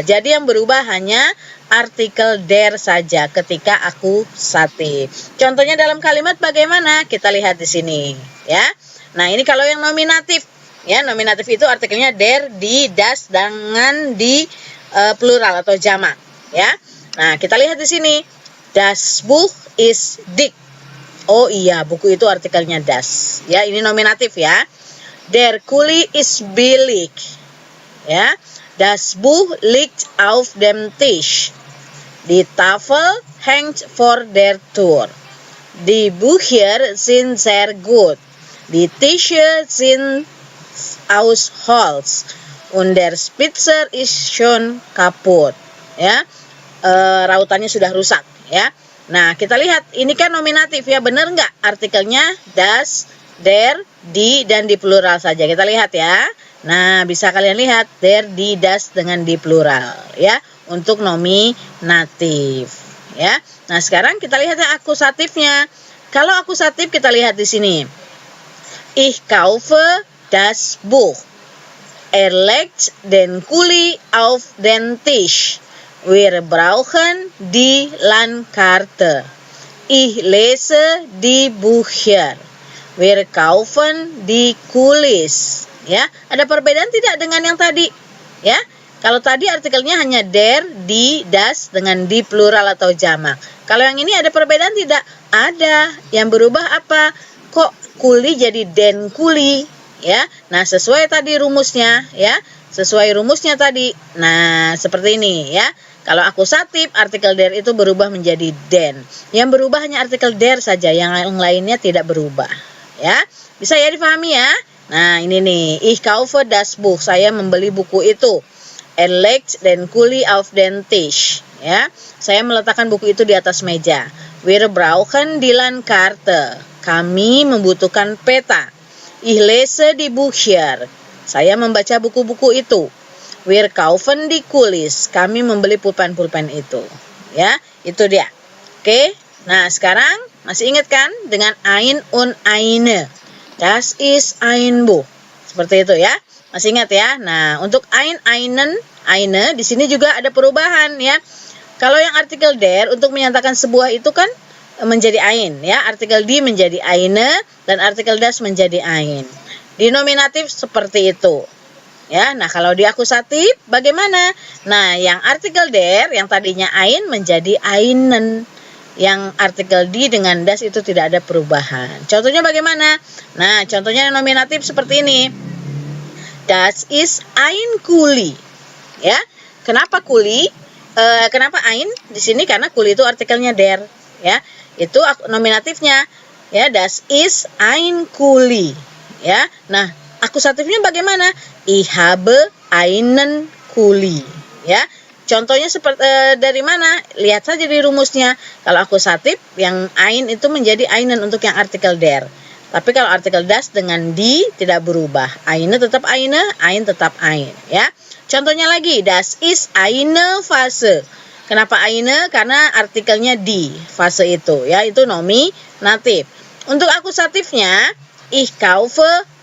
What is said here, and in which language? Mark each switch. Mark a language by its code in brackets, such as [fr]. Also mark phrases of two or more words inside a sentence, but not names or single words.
[id] Jadi yang berubah hanya artikel der saja ketika akusatif. Contohnya dalam kalimat bagaimana? Kita lihat di sini, ya. Nah, ini kalau yang nominatif, ya. Nominatif itu artikelnya [de] der, di, das [id] dengan di plural atau jamak, ya. Nah, kita lihat di sini. [de] Das Buch ist dick. [id] Oh iya, buku itu artikelnya das. Ya, ini nominatif ya. [de] Der Kuli ist billig. Ya. Das Buch liegt auf dem Tisch. Die Tafel hängt vor der Tür. Die Bücher sind sehr gut. Die Tische sind aus Holz. Und der Spitzer ist schon kaputt. [id] Ya. Rautannya sudah rusak, ya. Nah, kita lihat, ini kan nominatif ya, benar nggak? Artikelnya [de] das, der, [id] di, dan di plural saja. Kita lihat ya. Nah, bisa kalian lihat, [de] der, di, das, [id] dengan di plural, ya, untuk nominatif, ya. Nah, sekarang kita lihat yang akusatifnya. Kalau akusatif kita lihat di sini. [de] Ich kaufe das Buch. Er legt den Kuli auf den Tisch. Wir brauchen die Landkarte. Ich lese die Bücher. Wir kaufen die Kulis. [id] Ya, ada perbedaan tidak dengan yang tadi? Ya, kalau tadi artikelnya hanya [de] der, di, das [id] dengan di plural atau jamak. Kalau yang ini ada perbedaan tidak? Ada. Yang berubah apa? Kok kuli jadi [de] den kuli? [id] Ya, nah sesuai tadi rumusnya, ya. Sesuai rumusnya tadi. Nah, seperti ini ya. Kalau akusatif, artikel der itu berubah menjadi den. Yang berubah hanya artikel der saja, yang lainnya tidak berubah. Ya, bisa ya difahami ya. Nah, ini nih, [de] ich kaufe das Buch, [id] saya membeli buku itu. [de] Er legt den Kuli auf den Tisch. [id] Ya, saya meletakkan buku itu di atas meja. [de] Wir brauchen die Landkarte. [id] Kami membutuhkan peta. [de] Ich lese die Bücher. [id] Saya membaca buku-buku itu. [de] Wir kaufen die Kulis. [id] Kami membeli pulpen-pulpen itu. Ya, itu dia. Oke. Nah, sekarang masih ingat kan dengan [de] ein und eine. Das ist ein Buch. [id] Seperti itu ya. Masih ingat ya? Nah, untuk [de] ein, einen, eine [id] di sini juga ada perubahan ya. Kalau yang artikel der untuk menyatakan sebuah itu kan menjadi ein ya. Artikel di menjadi eine dan artikel das menjadi ein. Di nominatif seperti itu. Ya, nah kalau di akusatif bagaimana? Nah, yang artikel der yang tadinya ein menjadi einen. Yang artikel di dengan das itu tidak ada perubahan. Contohnya bagaimana? Nah, contohnya nominatif seperti ini. [de] Das ist ein Kuli. Ya. [id] Kenapa kuli? Kenapa ein di sini? Karena kuli itu artikelnya der, ya. Itu nominatifnya. Ya, [de] das ist ein Kuli. Ya. [id] Nah, akusatifnya bagaimana? [de] Ich habe einen Kuli. Ya. [id] Contohnya seperti dari mana? Lihat saja di rumusnya. Kalau akusatif yang ein itu menjadi einen untuk yang artikel der. Tapi kalau artikel das dengan di tidak berubah. Eine tetap eine, ein tetap ein, ya. Contohnya lagi, [de] das ist eine Phase. [id] Kenapa eine? Karena artikelnya di fase itu, ya. Itu nominatif. Untuk akusatifnya [de] Ich kaufe